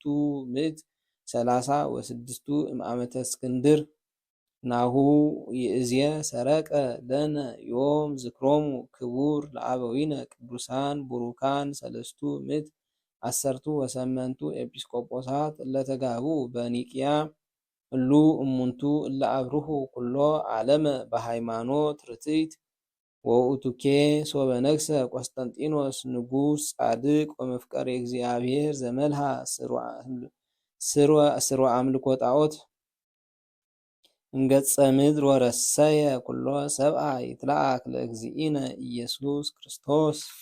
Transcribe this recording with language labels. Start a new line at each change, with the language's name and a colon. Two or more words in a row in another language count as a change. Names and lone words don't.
Geez: ምዕት ሰላሳ ወስድስቱ እምዓመተ እስክንድር ናሁ ይእዝየ ሰረቀ ለነ ዮም ዝክሮሙ ክቡር ለአበዊነ ቅዱሳን ቡሩካን ሰለስቱ ምዕት አሰርቱ ወሰመንቱ ኤጲስቆጶሳት እለተጋብኡ በኒቅያ እሉ እሙንቱ እለ አብርሁ ኩሎ ዓለመ በሃይማኖት ርትዕት ወውእቱኬ ሶበ ነግሰ ቆስጠንጢኖስ ንጉሥ ጻድቅ ወመፍቀሬ እግዚአብሔር ዘመልሃ ስርወ አምልኮ ጣዖት እምገጸ ምድር ወረሰየ ኩሎ ሰብአ ይትለአክ ለእግዚእነ ኢየሱስ ክርስቶስ